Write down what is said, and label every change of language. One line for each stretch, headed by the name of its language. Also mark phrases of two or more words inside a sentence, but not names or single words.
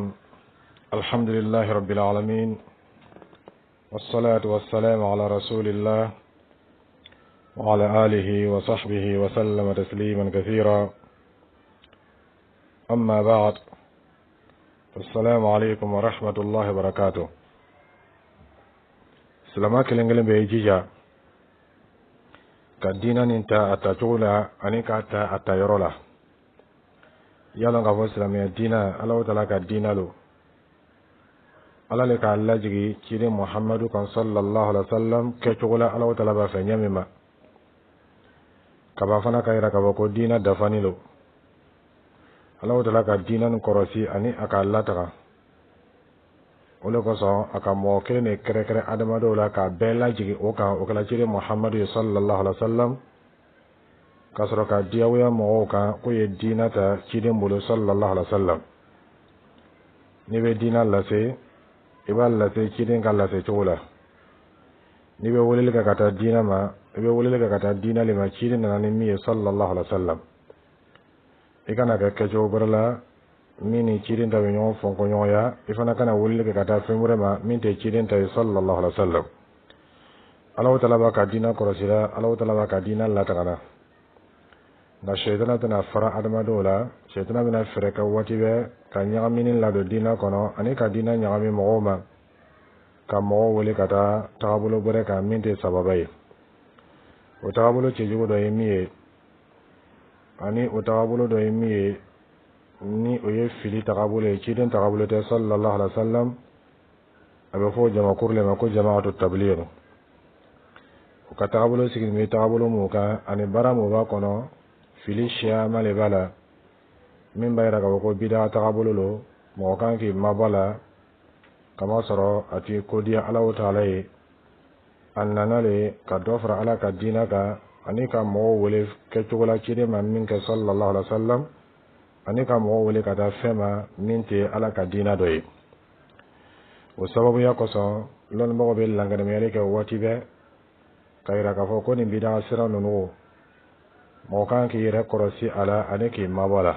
Arabic: الحمد لله رب العالمين، والصلاة والسلام على رسول الله وعلى آله وصحبه وسلم تسليما كثيرا. أما بعد، السلام عليكم ورحمة الله وبركاته. سلامات كلنجلن بيجيجا كدينا ننتا أتاتولا أنيكا أتايرولا
Dyula: yalon ka fo silamɛya diina
Arabic: الله تعالى
Dyula: ka diina lo ala le ka lajigi ciden Muhammadu kan
Arabic: صلى الله عليه وسلم
Dyula: kɛcogo la
Arabic: الله تعالى
Dyula: b'a fɛ ɲɛ min ma kaba fana ka yira ka fɔ ko diina dafani lo
Arabic: الله تعالى
Dyula: ka diina nin kɔrɔsi ani a ka lataga o le kosɔn a ka mɔgɔ kelen de kɛrɛkɛrɛ adamadenw la k'a bɛɛ lajigi o kan o kɛla ciden Muhammadu
Arabic: صلى الله عليه وسلم
Dyula: ka sɔrɔ ka diyagoya mɔgɔw kan ko ye diina ta ciden bolo
Arabic: صلى الله عليه وسلم.
Dyula: N'i bɛ diina lase i b'a lase ciden ka lase cogo la. N'i bɛ weleli kɛ ka taa diina ma i bɛ weleli kɛ ka taa diina le ma ciden nana ni min ye
Arabic: صلى الله عليه وسلم.
Dyula: I kana kɛ kɛcogo wɛrɛ la min ni ciden ta bɛ ɲɔgɔn fɔnko ɲɔgɔnya, i fana kana weleli kɛ ka taa fɛn wɛrɛ ma min tɛ ciden ta ye
Arabic: صلى الله عليه وسلم. الله تعالى
Dyula: b'a ka diina kɔrɔsira,
Arabic: الله تعالى
Dyula: b'a ka diina latagana. Nka sɛitana tɛna fara adamadenw la, sɛitana bɛna fɛrɛ kɛ waati bɛɛ ka ɲagamini ladon diina kɔnɔ ani ka diina ɲagami mɔgɔw ma, ka mɔgɔw wele ka taa tagabolo wɛrɛ kan min tɛ sababa ye. O tagabolo cɛjugu dɔ ye min ye, ani o tagabolo dɔ ye min ye ni o ye fili tagabolo ye, ciden tagabolo tɛ
Arabic: صلى الله عليه وسلم.
Dyula: A bɛ fɔ jamakuru le ma ko
Arabic: جماعة التبليغ.
Dyula: O ka tagabolo sigilen bɛ tagabolo mun kan ani baara mun b'a kɔnɔ, fili siyaman le b'a la min b'a yira k'a fɔ ko bida tagabolo lo, mɔgɔ kan k'i mabɔ la kama sɔrɔ a t'i ko di
Arabic: الله تعالى
Dyula: ye. A nana le ka dɔ fara Ala ka diina kan ani ka mɔgɔw wele kɛcogo la ciden ma min kɛ
Arabic: صلى الله عليه وسلم
Dyula: ani ka mɔgɔw wele ka taa fɛn ma min tɛ Ala ka diina dɔ ye. O sababuya kosɔn lɔnnibagaw bɛ langɛrɛmɛyali kɛ waati bɛɛ ka yira k'a fɔ ko nin bida sira ninnu mɔgɔ kan k'i yɛrɛ kɔrɔsi a la ani k'i mabɔ la.